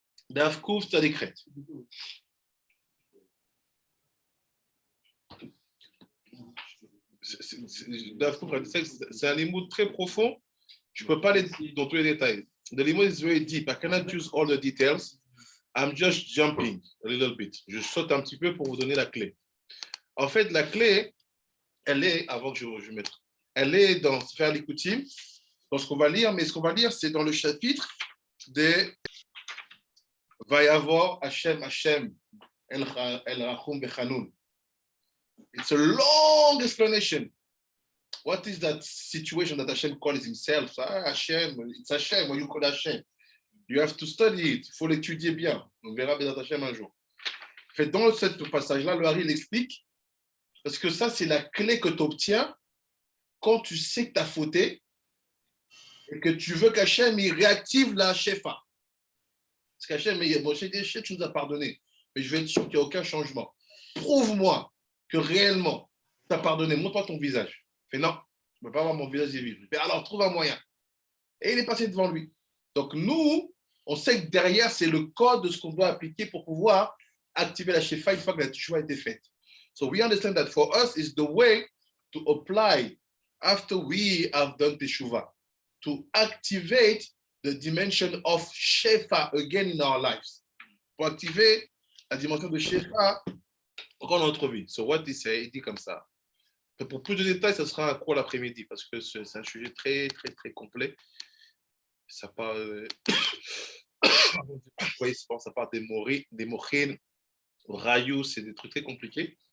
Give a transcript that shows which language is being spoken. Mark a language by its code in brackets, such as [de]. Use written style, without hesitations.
[fr] Daf Kouf, ça décrète. C'est un limoud très profond. Je ne peux pas aller dans tous les détails. [en] The limud is very deep. I cannot use all the details. I'm just jumping a little bit. [fr] Je saute un petit peu pour vous donner la clé. En fait, la clé, elle est, avant que je mette, elle est dans faire l'écoutim, dans ce qu'on va lire, mais ce qu'on va lire, c'est dans le chapitre de Vayavor Hashem Hashem El Rachum Bechanun. [en] It's a long explanation. What is that situation that Hashem calls himself? Hashem, it's Hashem, what you call Hashem. You have to study it. [fr] Il faut l'étudier bien. On verra bien Hashem un jour. En fait, dans ce passage-là, le Hari l'explique, parce que ça, c'est la clé que tu obtiens quand tu sais que tu as fauté et que tu veux qu'Hachem il réactive la Shefa. Parce qu'Hachem, bon, tu nous as pardonné, mais je veux être sûr qu'il n'y a aucun changement. Prouve-moi que réellement, tu as pardonné. Montre-moi ton visage. Il fait non, je ne peux pas avoir mon visage vivre. Mais alors, trouve un moyen. Et il est passé devant lui. Donc, nous, on sait que derrière, c'est le code de ce qu'on doit appliquer pour pouvoir activer la Shefa une fois que la Teshuvah a été faite. [en] So we understand that for us is the way to apply after we have done Teshuvah. to activate the dimension of Shefa again in our lives. [fr] Pour activer la dimension de Shefa encore dans notre vie. [en] So what he say, [fr] il dit comme ça. Pour plus de détails, ce sera un cours l'après-midi parce que c'est un sujet très, très, très complet. Ça parle, oui, ça parle des mochines, rayous, c'est des trucs très compliqués.